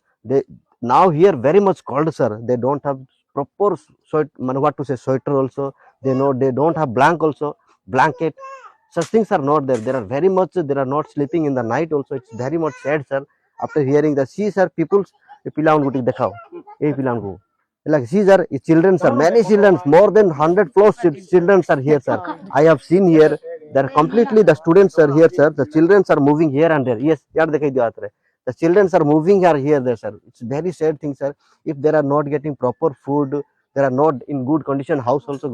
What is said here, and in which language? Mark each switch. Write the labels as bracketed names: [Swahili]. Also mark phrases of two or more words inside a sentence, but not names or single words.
[English] They now here very much cold, sir. They don't have proper sweat, what to say, sweater also. They know they don't have blanket. Such things are not there. There are very much, they are not sleeping in the night also. It's very much sad, sir. After hearing the, see, sir, people's [Odia] ପିଲାମାନଙ୍କୁ ଟିକେ ଦେଖାଅ ଏଇ ପିଲାମାନଙ୍କୁ [English] like see, sir, children, sir, many children, more than 100 plus children are here, sir. I have seen here, they're completely, the students are here, sir. The children are moving here and there. Yes, [Odia] ୟାର ଦେଖେଇ ଦିଅ ଏଠାରେ. [English] The children are moving here there, sir. It's very sad thing, sir. If they are not getting proper food, they are not in good condition house also.